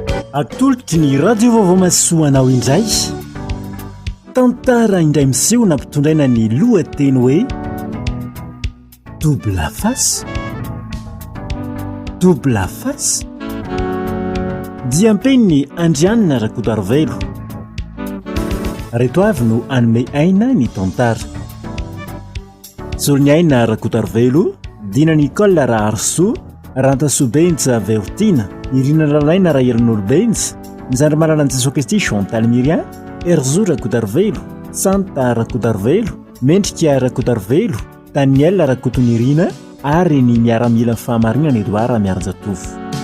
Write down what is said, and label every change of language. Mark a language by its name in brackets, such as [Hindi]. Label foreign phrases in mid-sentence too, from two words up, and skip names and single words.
[Malagasy] atolotry ny radio vaovao masoanao indray tantara indray miseho nampitondraina ny lohateny hoe [English] double face double face [Malagasy] dia ampeniny Andrianina Rakotoarivelo. Reto avy no anome aina ny tantara. Solony aina Rakotoarivelo, Dina Nicole Raharso, Rantasobenja Vertina, Irina Lalaina Rahirin'Olobenja, Nizandry Malalan'i Jesosy Kristy Chantal Miriam, Erzo Rakotoarivelo, Santa Rakotoarivelo, Mendrika Rakotoarivelo, Daniel Rakotonirina ary ny miaramila fahamarinana Edouard Miaranjatovo.